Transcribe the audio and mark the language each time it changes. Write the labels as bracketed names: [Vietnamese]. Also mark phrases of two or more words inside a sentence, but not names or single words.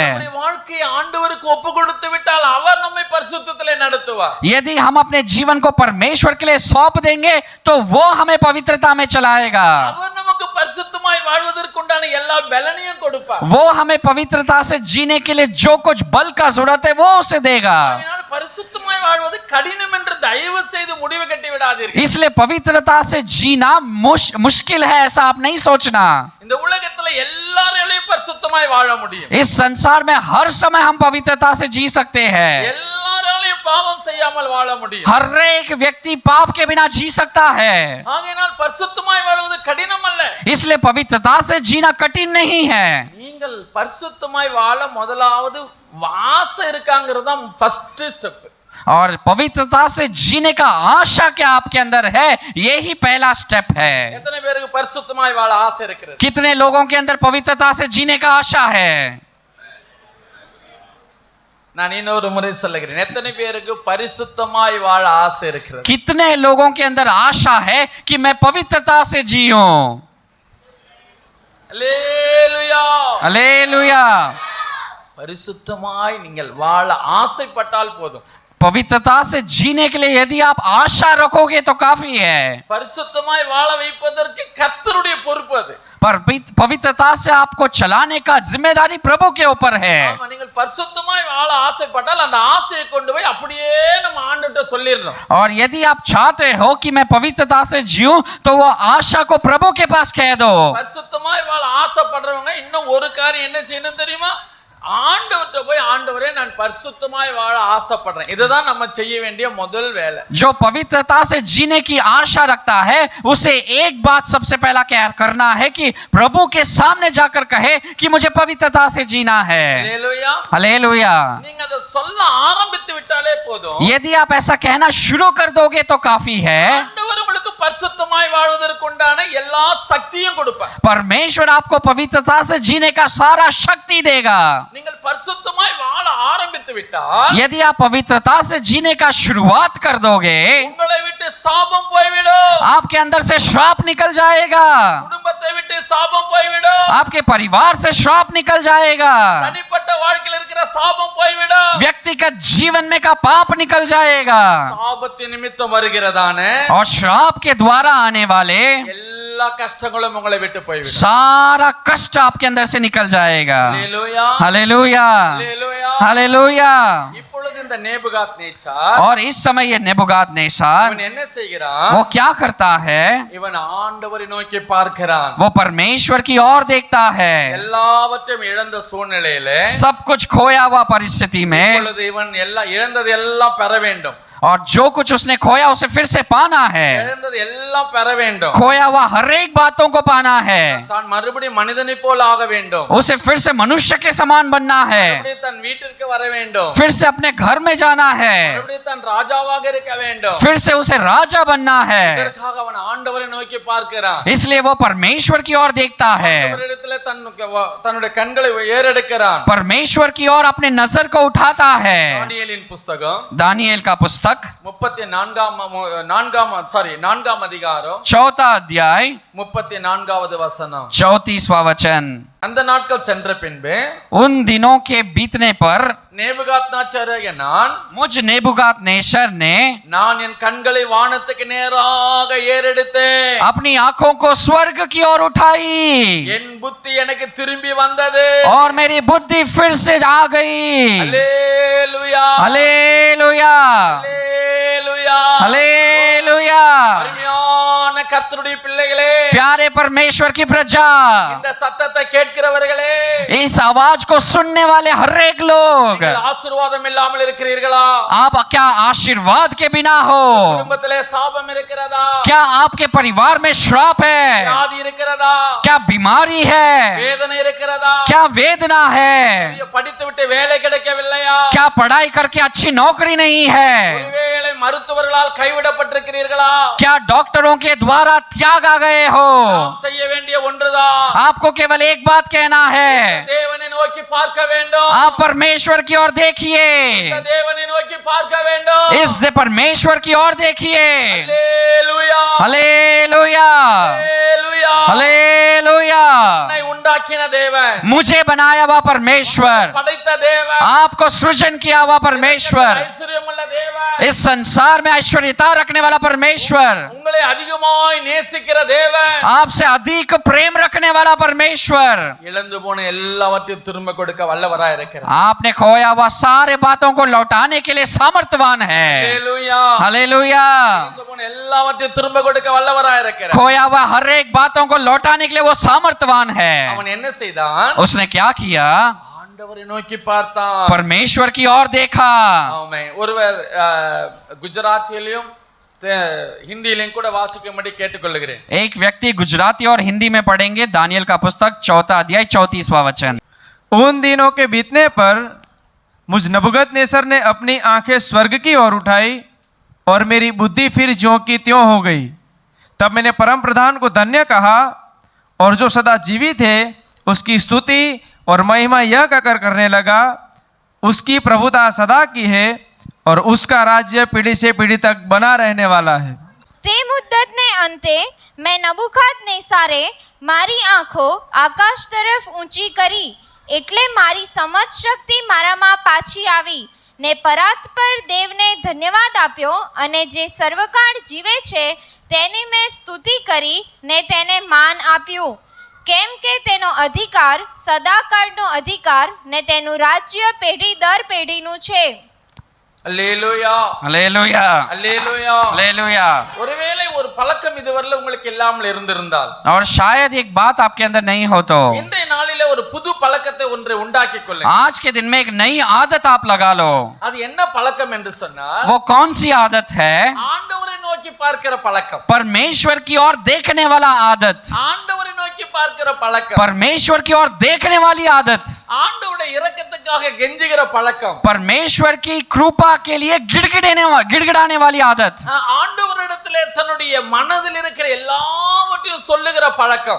[Tamil] நம்முடைய வாழ்க்கையை ஆண்டவருக்கு ஒப்பு கொடுத்து விட்டால் அவர் நம்மை பரிசுத்தத்திலே நடத்துவார். [Hindi] यदि हम अपने जीवन को परमेश्वर के लिए सौंप देंगे तो वो हमें पवित्रता में चलाएगा. [Tamil] அவர் நமக்கு பரிசுத்தமாய் வாழ்வதற்குண்டான எல்லா பலனையும் கொடுப்பார். [Hindi] वो हमें पवित्रता से जीने के लिए जो कुछ बल का जरूरत है वो उसे देगा. [Tamil] அதனால் பரிசுத்தமாய் வாழ்வது கடினம் என்று தயவு செய்து முடிவு கட்டி விடாதீர்கள். [Hindi] इसलिए पवित्रता से जीना मुश्किल है ऐसा आप नहीं सोचना. [Tamil] இந்த உலகத்துல எல்லாராலையும் பரிசுத்தமாய் வாழ முடியும். [Hindi] इस संसार में हर समय हम पवित्रता से जी सकते हैं. [Tamil] எல்லாராலையும் பாவம் செய்யாமல் வாழ முடியும். [Hindi] हर एक व्यक्ति पाप के बिना जी सकता है. [Tamil] ஆகையால் பரிசுத்தமாய் வாழ்வது கடினம் அல்ல. [Hindi] इसलिए पवित्रता से जीना कठिन नहीं है. [Tamil] நீங்கள் பரிசுத்தமாய் வாழ முதலாவது ஆசை இருக்காங்கிறது தான் [English] first step. [Hindi] और पवित्रता से जीने का आशा क्या आपके अंदर है, यही पहला स्टेप है. [Tamil] எத்தனை பேருக்கு பரிசுத்தமாய் வாழ ஆசை இருக்கிறது? [Hindi] कितने लोगों के अंदर पवित्रता से जीने का आशा है? [Tamil] நான் இன்னொரு முறை சொல்லுகிறேன், எத்தனை பேருக்கு பரிசுத்தமாய் வாழ ஆசை இருக்கிறது? [Hindi] कितने लोगों के अंदर आशा है कि मैं पवित्रता से जीऊं? [Tamil] அல்லேலூயா. [Hindi] हालेलुया. [Tamil] பரிசுத்தமாய் நீங்கள் வாழ ஆசைப்பட்டால் போதும். [Hindi] पवित्रता से जीने के लिए यदि आप आशा रखोगे तो काफी है. [Tamil] பரிசுத்தமாய் வாழ வைப்பதற்கு கர்த்தருடைய பொறுப்பு அது. [Hindi] पर पवित्रता से आपको चलाने का जिम्मेदारी प्रभु के ऊपर है. [Tamil] ஆமா, நீங்கள் பரிசுத்தமாய் வாழ ஆசைப்பட்டால் அந்த ஆசையை கொண்டு போய் அப்படியே நம்ம ஆண்டவர்ட்ட சொல்லிடணும். [Hindi] और यदि आप चाहते हो कि मैं पवित्रता से जीऊं तो वो आशा को प्रभु के पास कह दो. [Tamil] பரிசுத்தமாய் வாழ ஆசைப்படுறவங்க இன்னும் ஒரு காரியம் என்ன செய்யணும் தெரியுமா? ஆண்டவர்ட்ட போய் ஆண்டவரே நான் பரிசுத்தமாய் வாழ ஆசைப்படுறேன். இதுதான் நம்ம செய்ய வேண்டிய முதல் வேலை. [Hindi] जो पवित्रता से जीने की आशा रखता है उसे एक बात सबसे पहला क्या करना है कि प्रभु के सामने जाकर कहे कि मुझे पवित्रता से जीना है. [Tamil] அல்லேலூயா. [Hindi] हालेलुया. [Tamil] நீங்க அதை சொல்ல ஆரம்பித்து விட்டாலே போதும். [Hindi] यदि आप ऐसा कहना शुरू कर दोगे तो काफी है. [Tamil] ஆண்டவர் உங்களுக்கு பரிசுத்தமாய் வாழ்வதற்குண்டான எல்லா சக்தியும் கொடுப்பார். [Hindi] परमेश्वर आपको पवित्रता से जीने का सारा शक्ति देगा. [Tamil] நீங்கள் பரிசுத்தமாய் வாழ ஆரம்பித்து விட்டால் [Hindi] यदि आप पवित्रता से जीने का शुरुआत कर दोगे [Tamil] உங்களை விட்டு சாபம் போய்விடும். [Hindi] आपके अंदर से श्राप निकल जाएगा. [Tamil] குடும்பத்தை விட்டு சாபம் போய்விடும். [Hindi] आपके परिवार से श्राप निकल जाएगा. [Tamil] தனிப்பட்ட வாழ்க்கையில் இருக்கிற சாபம் போய்விடும். [Hindi] व्यक्तिगत जीवन में का पाप निकल जाएगा. [Tamil] சாபத்தின் நிமித்தம் வருகிறதானே [Hindi] और श्राप के द्वारा आने वाले [Tamil] எல்லா கஷ்டங்களும் உங்களை விட்டு போய்விடும். [Hindi] सारा कष्ट आपके अंदर से निकल जाएगा. [Tamil] அல்லேலூயா. [Hindi] हालेलुया. [Tamil] அல்லேலூயா. [Hindi] हालेलुया. [Tamil] இப்பொழுது இந்த நேபுகாத்நேச்சார் [Hindi] और इस समय ये नेबुकादनेस्सर [Tamil] இவன் என்ன செய்கிறான்? [Hindi] वो क्या करता है? [Tamil] இவன் ஆண்டவரை நோக்கி பார்க்கிறான். [Hindi] वो परमेश्वर की ओर देखता है. [Tamil] எல்லாவற்றையும் இழந்த சூழ்நிலையில [Hindi] सब कुछ खोया हुआ परिस्थिति में [Tamil] இப்பொழுது இவன் எல்லாம் இழந்தது எல்லாம் பெற வேண்டும். [Hindi] और जो कुछ उसने खोया उसे फिर से पाना है. [Tamil] இழந்தது எல்லாம் பெற வேண்டும். [Hindi] खोया हुआ हर एक बातों को पाना है. [Tamil] தான் மறுபடியும் மனிதனை போல ஆக வேண்டும். [Hindi] उसे फिर से मनुष्य के समान बनना है. [Tamil] மறுபடியும் தன் வீட்டிற்கு வர வேண்டும். [Hindi] फिर से अपने घर में जाना है. [Tamil] மறுபடியும் தன் ராஜாவாக இருக்க வேண்டும். [Hindi] फिर से उसे राजा बनना है. [Tamil] இதற்காக அவன் ஆண்டவரை நோக்கி பார்க்கிறான். [Hindi] इसलिए वो परमेश्वर की ओर देखता है. [Tamil] ஆண்டவரிடத்திலே தன்னுடைய கண்களை ஏறெடுக்கிறான். [Hindi] परमेश्वर की ओर अपने नजर को उठाता है. [Tamil] தானியேலின் புஸ்தகம் [Hindi] दानियेल का पुस्तक [Tamil] 4 அதிகாரம் [Hindi] 4 अध्याय [Tamil] 34வது வசனம். [Hindi] 34वां वचन. [Tamil] அந்த நாட்கள் சென்ற பின்பு [Hindi] उन दिनों के बीतने पर [Tamil] நேபுகாத்நேச்சாராகிய நான் [Hindi] मुझ नेबुकादनेस्सर ने [Tamil] நான் என் கண்களை வானத்துக்கு நேராக ஏறெடுத்தேன். [Hindi] अपनी आंखों को स्वर्ग की ओर उठाई [Tamil] என் புத்தி எனக்கு திரும்பி வந்தது. [Hindi] और मेरी बुद्धि फिर से आ गई. [Tamil] அல்லேலூயா. [Hindi] हालेलुया. [Tamil] அல்லேலூயா. [Hindi] हालेलुया. [Tamil] அருமையான கர்த்தருடைய பிள்ளைகளே, [Hindi] प्यारे परमेश्वर की प्रजा, [Tamil] இந்த சத்தத்தை கேட்கிறவர்களே, [Hindi] इस आवाज को सुनने वाले हर एक लोग, [Tamil] நீங்கள் ஆசீர்வாதம் இல்லாமல் இருக்கிறீர்களா? [Hindi] आप क्या आशीर्वाद के बिना हो? [Tamil] குடும்பத்திலே சாபம் இருக்கிறதா? [Hindi] क्या आपके परिवार में श्राप है? [Tamil] வியாதி இருக்கிறதா? [Hindi] क्या बीमारी है? [Tamil] வேதனை இருக்கிறதா? [Hindi] क्या वेदना है? [Tamil] படித்து விட்டு வேலை கிடைக்கவில்லையா? [Hindi] क्या पढ़ाई करके अच्छी नौकरी नहीं है? [Tamil] ஒருவேளை மருத்துவர்களால் கைவிடப்பட்டிருக்கிறீர்களா? [Hindi] क्या डॉक्टरों के द्वारा द्वारा त्याग आ गए हो, [Tamil] நாம் செய்ய வேண்டிய ஒன்றுதான், [Hindi] आपको केवल एक बात कहना है, [Tamil] தேவனை நோக்கி பார்க்க வேண்டும், [Hindi] आप परमेश्वर की ओर देखिए, [Tamil] இந்த தேவனை நோக்கி பார்க்க வேண்டும். [Hindi] इस परमेश्वर की ओर देखिए। [Tamil] அல்லேலூயா, [Hindi] हालेलुया, [Tamil] அல்லேலூயா. [Hindi] हालेलुया। [Tamil] என்னை உண்டாக்கின தேவன், [Hindi] मुझे बनाया हुआ परमेश्वर, [Tamil] படைத்த தேவன், [Hindi] आपको सृजन किया हुआ परमेश्वर, [Tamil] ஐஸ்வர்யமுள்ள தேவன், [Hindi] इस संसार में ऐश्वर्यता रखने वाला परमेश्वर, [Tamil] உங்களை அதிகமாய் நேசிக்கிற தேவன், [Hindi] आपसे अधिक प्रेम रखने वाला परमेश्वर, [Tamil] இழந்து போன எல்லாவற்றையும் திரும்ப கொடுக்க வல்லவராய் இருக்கிறார். [Hindi] आपने खोया हुआ सारे बातों को लौटाने के लिए सामर्थ्यवान है। [Tamil] அல்லேலூயா, [Hindi] हालेलुया। [Tamil] இழந்து போன எல்லாவற்றையும் திரும்ப கொடுக்க வல்லவராய் இருக்கிறார். [Hindi] खोया हुआ हर एक बातों को लौटाने के लिए वो सामर्थ्यवान है। [Tamil] அவன் என்ன செய்தான்? [Hindi] उसने क्या किया? [Tamil] ஆண்டவரை நோக்கி பார்த்தான். [Hindi] परमेश्वर की ओर देखा। [Tamil] ஆமென். ஒருவர் குஜராத்தியிலும் हिंदीலையும் கூட வாசிக்கும்படி கேட்டுக்கொள்கிறேன். [Hindi] एक व्यक्ति गुजराती और हिंदी में पढ़ेंगे दानियल का पुस्तक 4 अध्याय 34वां वचन। उन दिनों के बीतने पर मुझ नबूकदनेस्सर ने अपनी आंखें स्वर्ग की ओर उठाई और मेरी बुद्धि फिर ज्यों की त्यों हो गई। तब मैंने परम प्रधान को धन्य कहा और जो सदा जीवित है उसकी स्तुति और महिमा यह कहकर करने लगा, उसकी प्रभुता सदा की है और उसका राज्य पीढ़ी से पीढ़ी तक बना रहने वाला है। [Gujarati] તે મુદ્દતને અંતે મેં નબૂકદનેસ્સારે મારી આંખો આકાશ તરફ ઊંચી કરી, એટલે મારી સમજ શક્તિ મારામાં પાછી આવી ને પરાત પર દેવને ધન્યવાદ આપ્યો અને જે સર્વકાળ જીવે છે તેની મેં સ્તુતિ કરી ને તેને માન આપ્યું, કેમ કે તેનો અધિકાર સદાકાળનો અધિકાર ને તેનું રાજ્ય પેઢી દર પેઢીનું છે. [Tamil] அல்லேலூயா, [Hindi] हालेलुया, [Tamil] அல்லேலூயா. [Hindi] हालेलुया। [Tamil] ஒருவேளை ஒரு பழக்கம் இதுவரையில உங்களுக்கு இல்லாமல் இருந்திருந்தால், [Hindi] और शायद एक बात आपके अंदर नहीं हो तो [Tamil] இன்றைய நாளிலே ஒரு புது பழக்கத்தை ஒன்றை உண்டாக்கிக் கொள்ளுங்க. [Hindi] आज के दिन में एक नई आदत आप लगा लो। [Tamil] அது என்ன பழக்கம் என்று சொன்னால், [Hindi] वो कौन सी आदत है? [Tamil] ஆண்டவரை நோக்கி பார்க்கிற பழக்கம். [Hindi] परमेश्वर की ओर देखने वाला आदत, [Tamil] ஆண்டவரை नोकी பார்க்கிற பழக்கம், [Hindi] परमेश्वर की ओर देखने वाली आदत, [Tamil] ஆண்டவருடைய இரக்கத்துக்காக கெஞ்சுகிற பழக்கம், [Hindi] परमेश्वर की कृपा के लिए गिड़गिड़ाने वाली आदत, [Tamil] ஆண்டவரிடத்திலே தன்னுடைய மனதில் இருக்கிற எல்லாவற்றையும் சொல்லுகிற பழக்கம்,